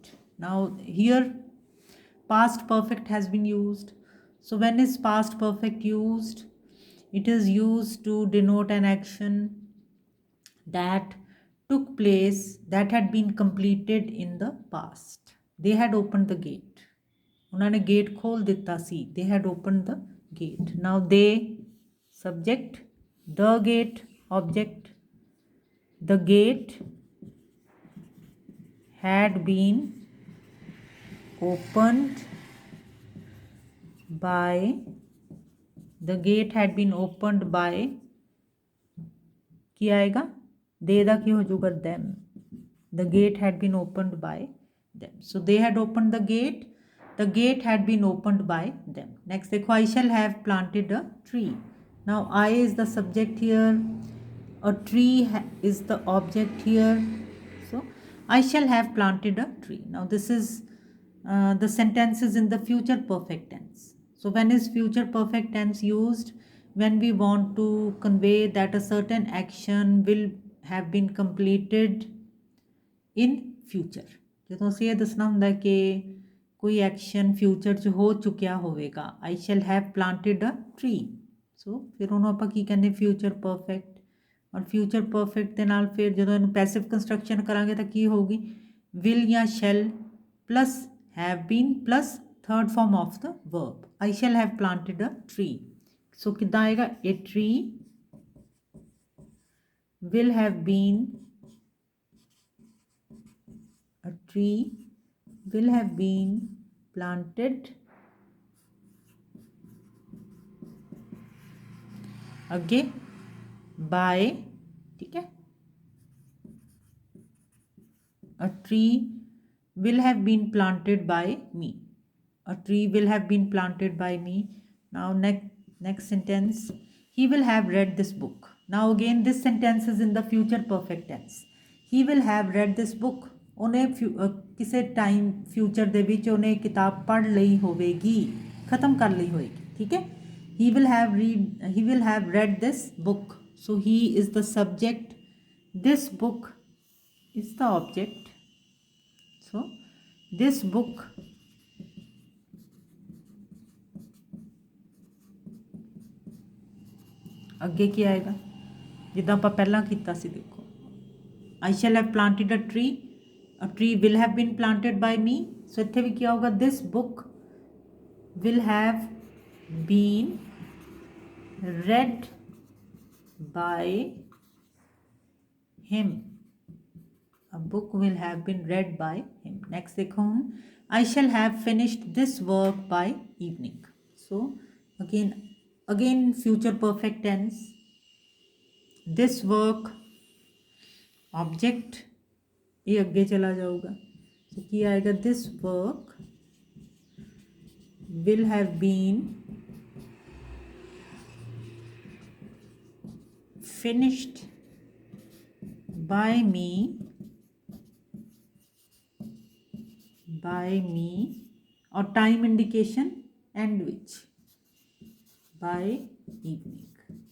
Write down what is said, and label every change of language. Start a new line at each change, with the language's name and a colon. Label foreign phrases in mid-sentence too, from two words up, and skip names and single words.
English: Now here past perfect has been used. So when is past perfect used? It is used to denote an action that took place, that had been completed in the past. They had opened the gate.
Punjabi: ਉਨ੍ਹਾਂ ਨੇ ਗੇਟ ਖੋਲ੍ਹ ਦਿੱਤਾ ਸੀ.
English: They had opened the gate. Now they subject, the gate object. The gate had been opened by, the gate had been opened by,
Punjabi: ਕੀ ਆਏਗਾ? they ਦਾ ਕੀ ਹੋ ਜਾਊਗਾ?
English: them. The gate had been opened by them. So they had opened the gate. The gate had been opened by them. Next देखो, I shall have planted a tree. Now I is the subject here. A tree is the object here. So I shall have planted a tree. Now this is the sentence is in the future perfect tense. So when is future perfect tense used? When we want to convey that a certain action will have been completed in future.
Punjabi: ਜਦੋਂ ਅਸੀਂ ਇਹ ਦੱਸਣਾ ਹੁੰਦਾ ਕਿ ਕੋਈ
English: action future
Punjabi: 'ਚ ਹੋ ਚੁੱਕਿਆ ਹੋਵੇਗਾ,
English: I shall have planted a tree.
Punjabi: ਸੋ ਫਿਰ ਉਹਨੂੰ ਆਪਾਂ ਕੀ ਕਹਿੰਦੇ?
English: future perfect.
Punjabi: ਔਰ
English: future perfect
Punjabi: ਦੇ ਨਾਲ ਫਿਰ ਜਦੋਂ ਇਹਨੂੰ
English: passive construction
Punjabi: ਕਰਾਂਗੇ ਤਾਂ ਕੀ ਹੋਊਗੀ?
English: will ਜਾਂ shall plus have been plus third form of the verb। I shall have planted a tree.
Punjabi: ਸੋ ਕਿੱਦਾਂ ਆਏਗਾ?
English: A tree will have been, a tree will have been planted ਅੱਗੇ by,
Hindi: ठीक है,
English: a tree will have been planted by me. A tree will have been planted by me. Now next sentence, he will have read this book. Now again this sentence is in the future perfect tense. He will have read this book.
Punjabi: ਉਹਨੇ ਕਿਸੇ ਟਾਈਮ ਫਿਊਚਰ ਦੇ ਵਿੱਚ ਉਹਨੇ ਕਿਤਾਬ ਪੜ੍ਹ ਲਈ ਹੋਵੇਗੀ, ਖਤਮ ਕਰ ਲਈ ਹੋਏਗੀ, ਠੀਕ ਹੈ।
English: he will have read this book, so he is the subject, this book is the object, so this book
Punjabi: ਅੱਗੇ ਕੀ ਆਏਗਾ, ਜਿੱਦਾਂ ਆਪਾਂ ਪਹਿਲਾਂ ਕੀਤਾ ਸੀ, ਦੇਖੋ
English: I shall have planted a tree will have been planted by me,
Punjabi: so ਇੱਥੇ ਵੀ ਕੀ ਆਊਗਾ,
English: this book will have been read by him, a book will have been read by him.
Hindi: Next देखो हम,
English: I shall have finished this work by evening, so again future perfect tense, this work ऑब्जेक्ट
Punjabi: ਇਹ ਅੱਗੇ ਚਲਾ ਜਾਊਗਾ, ਤਾਂ ਕੀ ਆਏਗਾ,
English: this work will have been finished by me और time indication and which by evening,